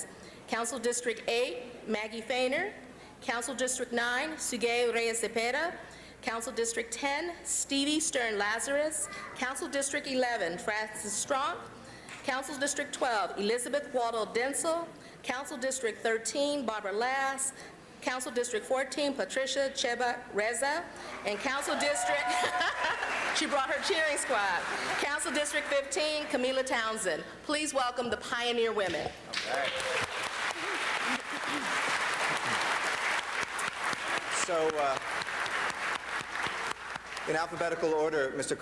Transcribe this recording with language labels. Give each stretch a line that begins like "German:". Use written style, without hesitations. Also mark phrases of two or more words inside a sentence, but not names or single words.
English: Council District 8, Maggie Feiner. Council District 9, Sugey Reyes Cepeda. Council District 10, Stevie Stern Lazarus. Council District 11, Francis Strong. Council District 12, Elizabeth Waldo Densel. Council District 13, Barbara Lass. Council District 14, Patricia Cheba Reza. And Council District, she brought her cheering squad. Council District 15, Camila Townsend. Please welcome the pioneer women. So, in alphabetical order, Mr.